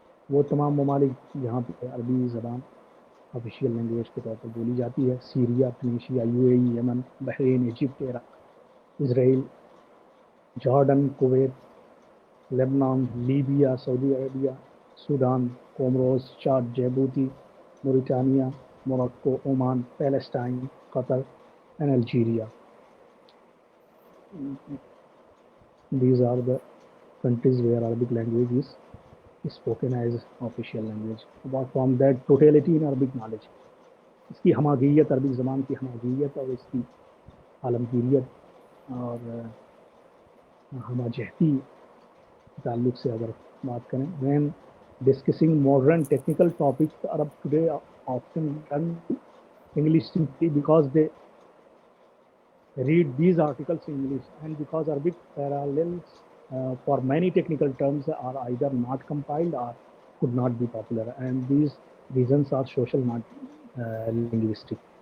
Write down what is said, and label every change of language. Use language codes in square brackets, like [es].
[ur] وہ تمام ممالک جہاں پہ عربی زبان آفیشیل لینگویج کے طور پر بولی جاتی ہے: Syria, Tunisia, you a E, Yemen, Bahrain, Egypt, Iraq, Israel, Jordan, Kuwait, لبنان، Libya, Saudi Arabia, Sudan, Comoros, Chad, جیبوتی، موریٹانیہ، Morocco, Oman, Palestine, Qatar and Algeria. [en] These are the countries where Arabic language is spoken as official language. Apart from that, totality in Arabic knowledge. [ur] اس کی ہماگیریت، عربی زبان کی ہماگیریت اور اس کی عالمگیریت اور ہماجہتی تعلق سے اگر بات کریں. [en] when discussing modern technical topics, Arab today often turn to English simply because they read these articles in English, and because Arabic parallels for many technical terms are either not compiled or could not be popular, and these reasons are social, not linguistic.